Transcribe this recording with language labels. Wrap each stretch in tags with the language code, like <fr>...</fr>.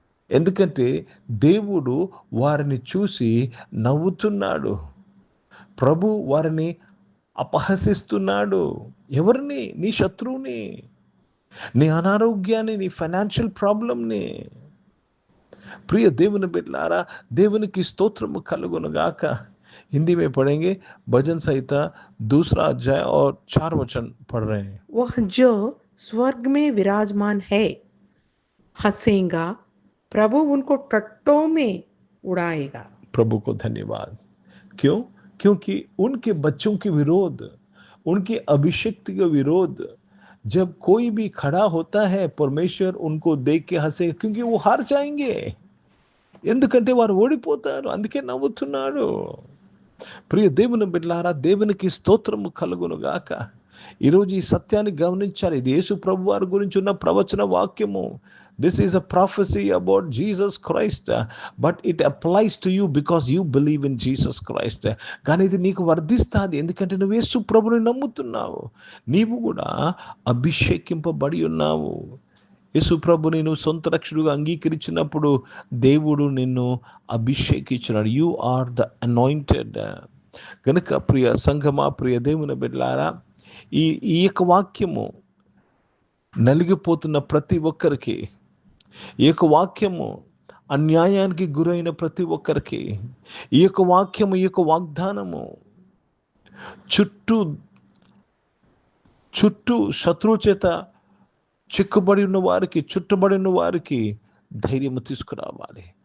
<te>ఎందుకంటే దేవుడు వారిని చూసి నవ్వుతున్నాడు. ప్రభు వారిని అపహసిస్తున్నాడు. ఎవరిని? నీ శత్రువుని, నీ అనారోగ్యాన్ని, నీ ఫైనాన్షియల్ ప్రాబ్లంని. ప్రియ దేవుని బిడ్డలారా, దేవునికి స్తోత్రము కలుగును గాక.</te> <hi>हिंदी में पढ़ेंगे, भजन संहिता 2रा अध्याय और 4 वचन पढ़ रहे हैं. वह जो स्वर्ग में विराजमान है हंसेगा, प्रभु उनको टट्टों में उड़ाएगा. प्रभु को धन्यवाद. क्यों? क्योंकि उनके बच्चों के विरोध, उनके अभिषिक्त के विरोध जब कोई भी खड़ा होता है, परमेश्वर उनको देख के हंसे, क्योंकि वो हार जाएंगे.</hi> <te>ఎందుకంటే వారు ఓడిపోతారు. అందుకే నవ్వుతున్నాడు. ప్రియ దేవుని బిడ్డలారా, దేవునికి స్తోత్రము కలుగును గాక. ఈరోజు ఈ సత్యాన్ని గమనించాలి. ఇది యేసు ప్రభు వారి గురించి ఉన్న ప్రవచన వాక్యము.</te> <en>This is a prophecy about Jesus Christ, but it applies to you because you believe in Jesus Christ.</en> <te>కానీ ఇది నీకు వర్ధిస్తుంది, ఎందుకంటే నువ్వు యేసు ప్రభుని నమ్ముతున్నావు. నీవు కూడా అభిషేకింపబడి ఉన్నావు. యేసు ప్రభుని నువ్వు సొంత రక్షకుడిగా అంగీకరించినప్పుడు దేవుడు నిన్ను అభిషేకించినాడు.</te> <en>You are the anointed.</en> <te>కనుక ప్రియ సంఘమా, ప్రియ దేవుని బిడ్డలారా, ఈ యొక్క వాక్యము నలిగిపోతున్న ప్రతి ఒక్కరికి, ఈ యొక్క వాక్యము అన్యాయానికి గురైన ప్రతి ఒక్కరికి, ఈ యొక్క వాక్యము, ఈ యొక్క వాగ్దానము చుట్టూ శత్రువు చేత చిక్కుబడి ఉన్న వారికి, చుట్టుబడి ఉన్న వారికి ధైర్యము తీసుకురావాలి.</te>